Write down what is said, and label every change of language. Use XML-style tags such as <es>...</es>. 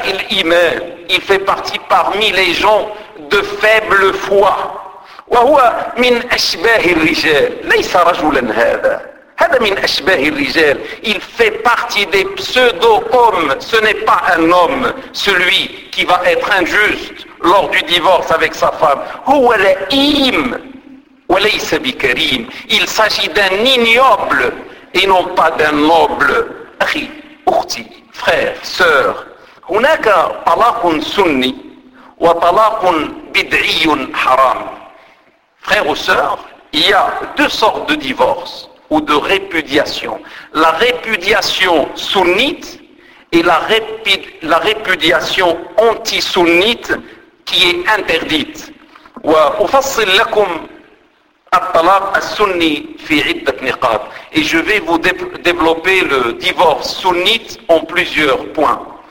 <fr>Il fait partie parmi les gens de faible foi.</fr> <ar>وهو من أشباه الرجال ليس رجلا هذا هذا من أشباه الرجال.</ar> <fr>Il fait partie des pseudo-hommes. Ce n'est pas un homme, celui qui va être injuste lors du divorce avec sa femme.</fr> <ar>هو لئيم وليس بكريم.</ar> <fr>Il s'agit d'un ignoble et non pas d'un noble.</fr> <ar>أخي أختي</ar> <fr>frère sœur.</fr> <ar>هناك طلاق سني وطلاق بدعي حرام.</ar> <fr>Frères ou sœurs, il y a deux sortes de divorce ou de répudiation. La répudiation sunnite et la répudiation anti-sunnite qui est interdite. Et je vais vous développer le divorce sunnite en plusieurs points.</fr>